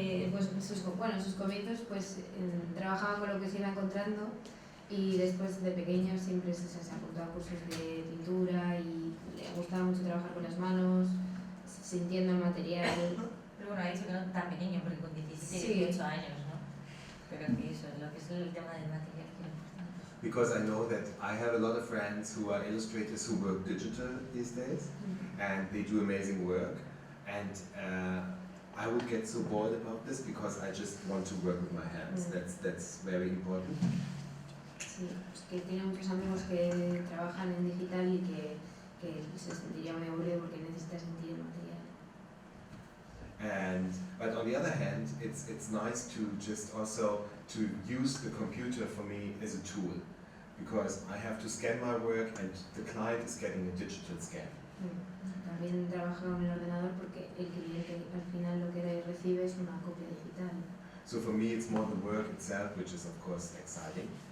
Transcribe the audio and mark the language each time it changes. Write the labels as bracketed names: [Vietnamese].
[Spanish] Pues sus comienzos pues trabajaban con lo que se iba encontrando, y después de pequeño siempre se apuntó a cursos de pintura y le gustaba mucho trabajar con las manos, sintiendo el material. Pero bueno, ha dicho que no tan pequeño, porque con 17, 18 años, ¿no? Pero que eso, lo que es el tema del material, que es importante. [English] Because I know that I have a lot of friends who are illustrators who work digital these days, and they do amazing work, and I would get so bored about this because I just want to work with my hands. That's very important. [Spanish] Sí, pues que tiene muchos amigos que trabajan en digital y que se sentiría muy aburrido porque necesita sentir el material. [English] But on the other hand, it's nice to just also to use the computer for me as a tool, because I have to scan my work and the client is getting a digital scan. [Spanish] También trabaja con el ordenador porque el cliente al final lo que recibe es una copia digital. [English] So for me, it's more the work itself, which is of course exciting.